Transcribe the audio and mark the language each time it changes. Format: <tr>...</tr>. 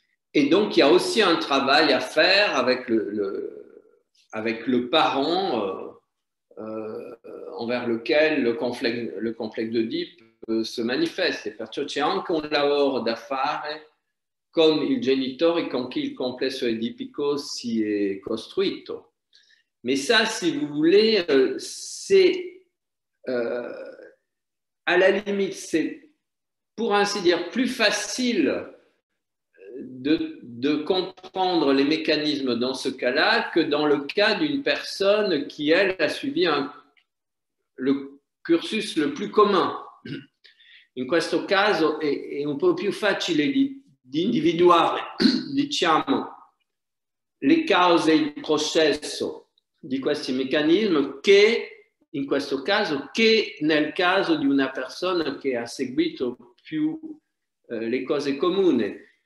<fr>Et donc, il y a aussi un travail à faire avec le parent envers lequel le complexe d'Oedipe se manifesta.</fr> <it>Perciò c'è anche un lavoro da fare con il genitore con chi il complesso edipico si è costruito.</it> <fr>Mais ça, si vous voulez, c'est à la limite, c'est pour ainsi dire plus facile de comprendre les mécanismes dans ce cas-là que dans le cas d'une personne qui, elle, a suivi le cursus le plus commun.</fr> <it>In questo caso è un po' più facile di individuare, diciamo, le cause e il processo di questi meccanismi che in questo caso, che nel caso di una persona che ha seguito più le cose comuni.</it>